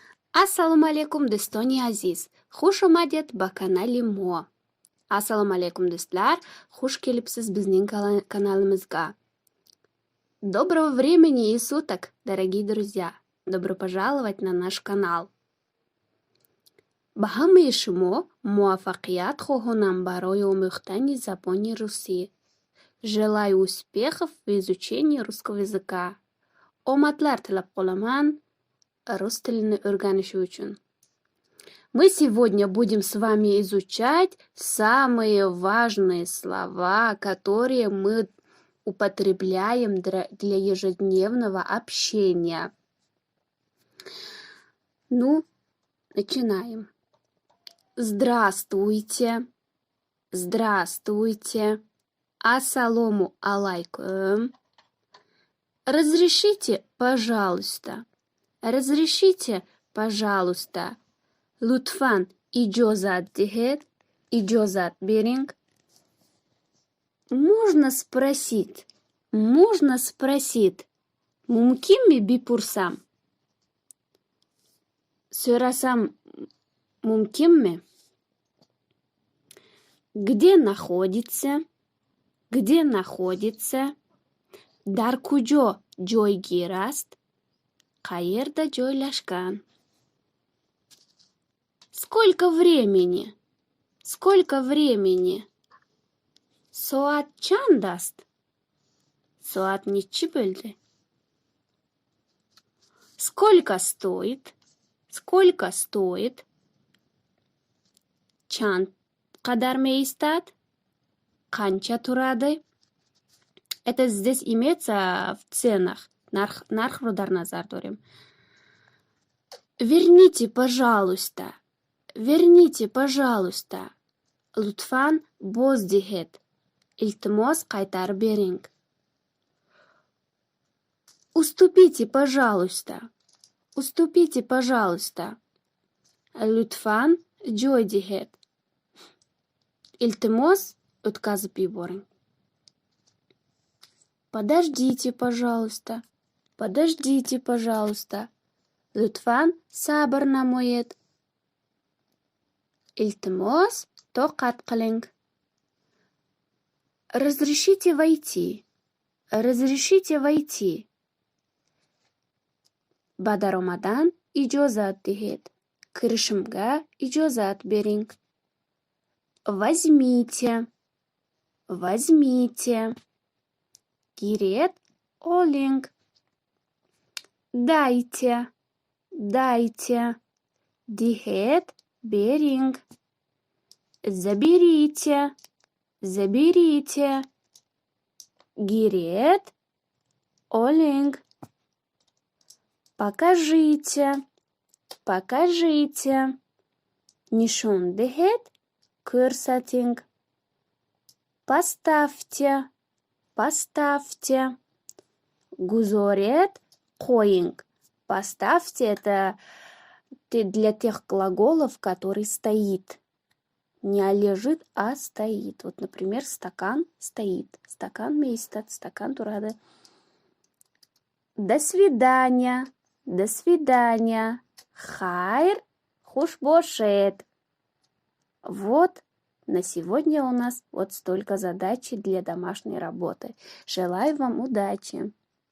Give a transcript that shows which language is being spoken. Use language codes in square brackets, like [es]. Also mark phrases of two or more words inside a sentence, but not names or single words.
[ar] السلام عليكم [tg] дӯстони азиз. Хуш омадед ба канали Mo. [ar] السلام عليكم [uz] do'stlar. Xush kelibsiz bizning kanalimizga. [ru] Доброго времени и суток, дорогие друзья. Добро пожаловать на наш канал. [tg] ба ҳамаи шумо муваффақият хоҳонам барои омӯхтани забони русӣ. [ru] Желаю успехов в изучении русского языка. [uz] Омадлар тилаб қоламан рус тилini o'rganish uchun. [ru] Мы сегодня будем с вами изучать самые важные слова, которые мы употребляем для ежедневного общения. Ну, начинаем. Здравствуйте. Здравствуйте. [ar] السلام عليكم. [ru] Разрешите, пожалуйста. Разрешите, пожалуйста. [tg] Лутфан иджозат дихед, [uz] иджозат беринг. [ru] Можно спросить? Можно спросить? [tg] Мумкин ми бипурсам? [uz] Сёрасам мумкин ми? [ru] Где находится? Где находится? [tg] Дар куҷо ҷойгир аст? [uz] Qayerda joylashgan? [ru] Сколько времени? Сколько времени? [tg] Соат чанд аст? [uz] Soat nechi bo'ldi? [ru] Сколько стоит? Сколько стоит? [tg] Чанд қадар меистад? [uz] Qancha turadi? [ru] Это здесь имеется в ценах. [tg] Нархро дар назар дорим. [ru] Верните, пожалуйста. Верните, пожалуйста. [tg] Лутфан боз диҳед. [uz] Илтимос қайтариб беринг. [ru] Уступите, пожалуйста. Уступите, пожалуйста. [tg] Лутфан ҷой диҳед. [uz] Илтимос o'tkazib yuboring. [ru] Подождите, пожалуйста. Подождите, пожалуйста. [tg] Лутфан сабр намоед. [uz] Илтимос тоқат қилинг. [ru] Разрешите войти. Разрешите войти. [tg] Ба даромадан иҷозат диҳед. [uz] Киришимга иҷозат беринг. [ru] Возьмите. Возьмите. [tg] Гирет олинг. [ru] Дайте. Дайте. [tg] Диҳед беринг. Заберите. [ru] Заберите. Гирет олинг. Покажите. Покажите. [tg] Нишон диҳед кӯрсатинг. [ru] Поставьте. Поставьте. [tg] Гузорет қоинг. [ru] Поставьте это для тех глаголов, который стоит. Не лежит, а стоит. Вот, например, стакан стоит. [tg] Стакан мейстат, [uz] стакан турады. [ru] До свидания. До свидания. [tg] Хайр хуш бошет. [ru] Вот. На сегодня у нас вот столько задач для домашней работы. Желаю вам удачи!